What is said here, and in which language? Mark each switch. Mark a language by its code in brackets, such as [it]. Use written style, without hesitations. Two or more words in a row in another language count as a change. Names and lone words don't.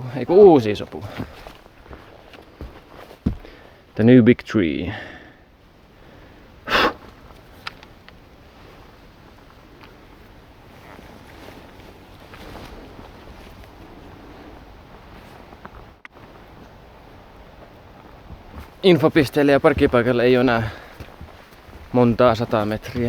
[fi] Eiku uusi iso puu? [en] The new big tree. [fi] Infopisteelle ja parkkipaikalle ei ole enää montaa 100 metriä.